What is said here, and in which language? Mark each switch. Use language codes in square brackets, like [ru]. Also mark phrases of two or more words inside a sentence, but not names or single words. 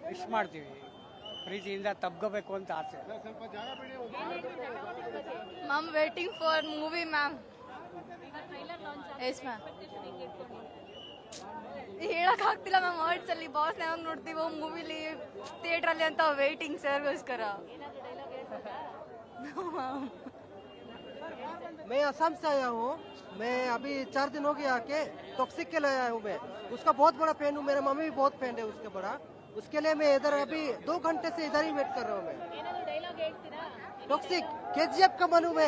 [kn] ವಿಶ್ ಮಾಡ್ತೀವಿ. ಪ್ರೀತಿಯಿಂದ ತಬ್ಕೋಬೇಕು ಅಂತ ಆಸೆ. [en] ma'am waiting for movie ma'am. trailer launch yes ma'am. [kn] ಹೇಳಕ್ ಆಗ್ತಿಲ್ಲ [en] ma'am words [kn] ಅಲ್ಲಿ. ಬಾಸ್ ಯಾವಾಗ ನೋಡ್ತೀವೋ ಮೂವಿಲಿ ಥಿಯೇಟರ್ ಅಲ್ಲಿ ಅಂತ ವೇಟಿಂಗ್ ಸರ್ಗೋಸ್ಕರ. [hi] मैं असम से आया हूँ. मैं अभी 4 दिन हो गया आके. टॉक्सिक के लिए आया हूँ मैं. उसका बहुत बड़ा फैन हूँ. मेरा मम्मी भी बहुत फैन है उसके बड़ा. उसके लिए मैं इधर अभी 2 घंटे से इधर ही वेट कर रहा हूँ मैं. टॉक्सिक KGF का बनू मैं.